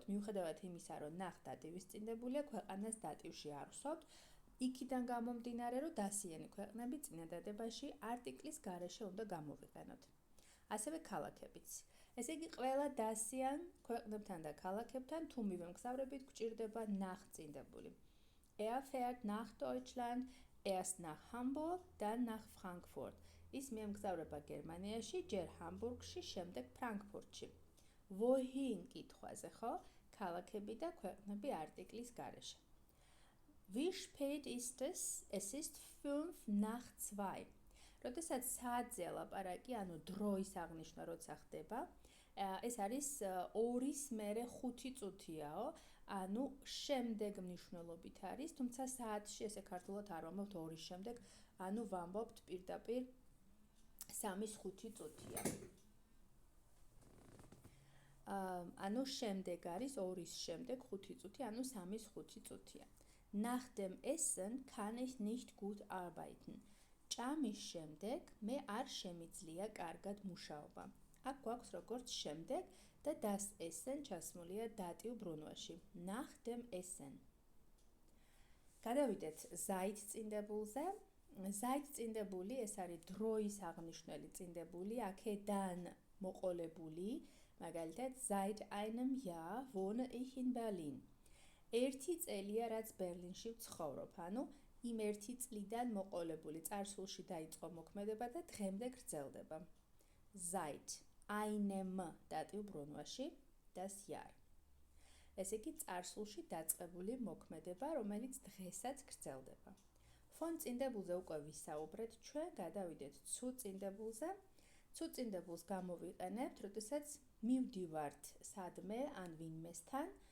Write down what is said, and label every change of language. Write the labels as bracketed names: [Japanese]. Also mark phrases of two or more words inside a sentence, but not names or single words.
[Georgian] მიუხედავად იმისა, რომ nach დატივის წინდებულია, ქვეყანას დატივში არ ვსვავთ, იქიდან გამომდინარე, რომ დასიანი ქვეყნები წინადადებაში არტიკლის გარეშე უნდა გამოვიყენოთ. ასევე ქალაქებიც. ესე იგი, ყველა დასიან ქვეყნებთან და ქალაქებთან თუ მივემგზავრებით, გჭირდება nach წინდებული. [German] Er fährt nach Deutschland, erst nach Hamburg, dann nach Frankfurt. [Georgian] ის მიემგზავრება გერმანიაში, ჯერ ჰამბურგში, შემდეგ ფრანკფურტში. Wohin კითხვაზე, ხო? ქალაქები და ქვეყნები არტიკლის გარეშე. [German] Wie spät ist es? Es ist 5 nach 2. [Georgian] როდესაც საათზე ლაპარაკი, ანუ დროის აღნიშვნა როცა ხდება, ეს არის 2-ის მერე 5 წუთიაო, ანუ შემდეგ მნიშვნელობით არის, თუმცა საათში ესე ქართულად არ ვამბობთ 2-ის შემდეგ, ანუ ვამბობთ პირდაპირ 3-ის 5 წუთია. ანუ შემდეგ არის 2-ის შემდეგ 5 წუთი, ანუ 3-ის 5 წუთია. [German] Nach dem Essen kann ich nicht gut arbeiten. [Georgian] ჭამის შემდეგ მე არ შემიძლია კარგად მუშაობა. აქ გვაქვს როგორც შემდეგ და [German] das Essen [Georgian] ჩასმულია დატივ ბრუნვაში. [German] Nach dem Essen. [Georgian] გადავიდეთ Zeit წინდებულზე. Zeit წინდებული ეს არის დროის აღნიშნული წინდებული, აქედან მოყოლებული, მაგალითად [German] seit einem Jahr wohne ich in Berlin. [Georgian] 1 წელია რაც ბერლინში ვცხოვრობ, ანუ იმ 1 წლიდან მოყოლებული წარსულში დაიწყო მოქმედება და დღემდე გრძელდება. [German] Seit einem [Georgian] დატივ ბრუნვაში [German] das Jahr. [Georgian] ესე იგი წარსულში დაწყებული მოქმედება, რომელიც დღესაც გრძელდება. Von წინდებულზე უკვე ვისაუბრეთ, ჩვენ გადავიდეთ zu წინდებულზე. Zu წინდებულს გამოვიყენებთ, როდესაც მივდივართ სადმე ან ვინმესთან.